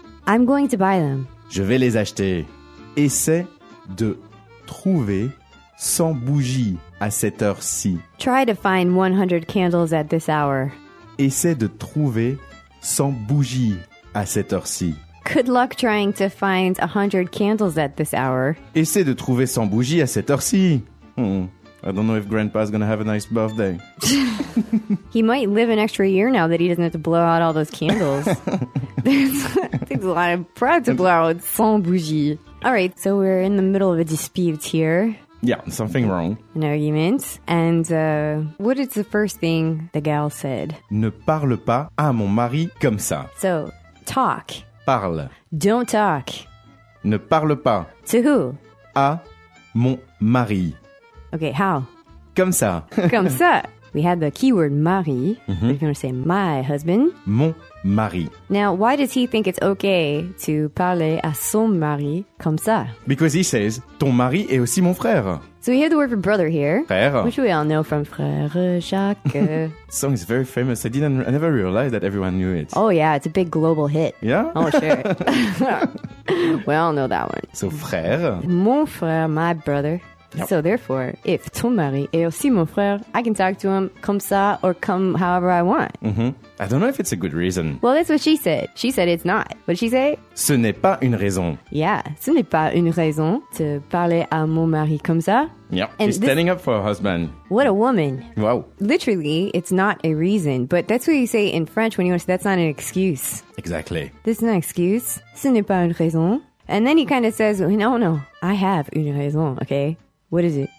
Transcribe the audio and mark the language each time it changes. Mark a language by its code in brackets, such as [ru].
[en] I'm going to buy them. [fr] Je vais les acheter. Essaie de trouver 100 bougies à cette heure-ci. [en] Try to find 100 candles at this hour. [fr] Essaie de trouver 100 bougies à cette heure-ci. [en] Good luck trying to find 100 candles at this hour. [fr] Essaie de trouver 100 bougies à cette heure-ci. [en] I don't know if grandpa's gonna have a nice birthday. He might live an extra year now that he doesn't have to blow out all those candles. There's a lot of pride to blow out 100 bougies. All right, so we're in the middle of a dispute here. Yeah, something wrong. An argument. And what is the first thing the gal said? [fr] Ne parle pas à mon mari comme ça. [en] So, talk. [fr] Parle. [en] Don't talk. [fr] Ne parle pas. [en] To who? [fr] À mon mari. [en] Okay, how? [fr] Comme ça. Comme ça. [en] We had the keyword mari. Mm-hmm. We're going to say my husband. [fr] Mon mari. [en] Now, why does he think it's okay to [fr] parler à son mari comme ça? [en] Because he says, [fr] ton mari est aussi mon frère. [en] So we have the word for brother here. [fr] Frère. [en] Which we all know from Frère Jacques. This song is very famous. I never realized that everyone knew it. Oh, yeah. It's a big global hit. Yeah? Oh, sure. We all know that one. So frère. [fr] Mon frère, [en] my brother. Yep. So therefore, if [fr] ton mari est aussi mon frère, [en] I can talk to him [fr] comme ça [en] or come however I want. Mm-hmm. I don't know if it's a good reason. Well, that's what she said. She said it's not. What did she say? [fr] Ce n'est pas une raison. Yeah, ce n'est pas une raison de parler à mon mari comme ça. [en] Yep, and she's standing up for her husband. What a woman. Wow. Literally, it's not a reason. But that's what you say in French when you want to say that's not an excuse. Exactly. This is not an excuse. [fr] Ce n'est pas une raison. [en] And then he kind of says, no, I have [fr] une raison, [en] okay? What is it?